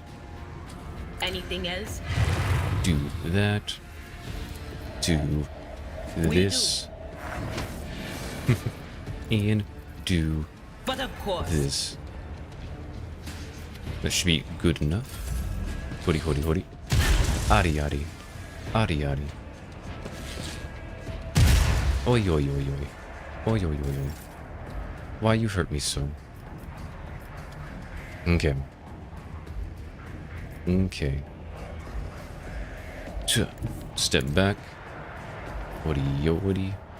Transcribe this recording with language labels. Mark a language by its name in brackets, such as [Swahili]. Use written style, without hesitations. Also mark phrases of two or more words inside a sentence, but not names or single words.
[English] Anything else? Do that. Do this. And do But of course. this. That should be good enough. Hori hori hori. Ari ari. Ari ari. Oi oi oi oi. Oi oi oi oi. Why you hurt me so? Okay. Okay. Step back. Woody yo woody.